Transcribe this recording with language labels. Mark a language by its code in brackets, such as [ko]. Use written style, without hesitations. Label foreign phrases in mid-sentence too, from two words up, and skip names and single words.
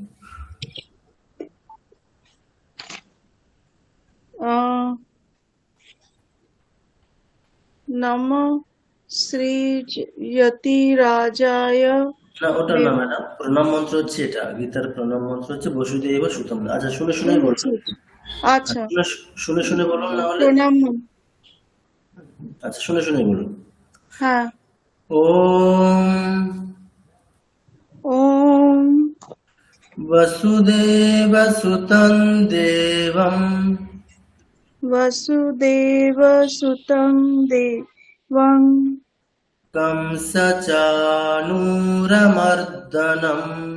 [sa] নমঃ শ্রীয়তিরাজায়। [bn] না, ওটা না ম্যাডাম, প্রণাম মন্ত্র হচ্ছে এটা। গীতার প্রণাম মন্ত্র হচ্ছে [sa] বসুদেব সুতম। [bn] আচ্ছা, শুনে শুনেই বলুন। আচ্ছা, শুনে শুনে বলুন না হলে। প্রণাম। আচ্ছা, শুনে শুনেই বলুন। হ্যাঁ। [sa] ওম ওম वसुदेव सुतं देवं वसुदेव सुतं देवं कंसचाणूरमर्दनम्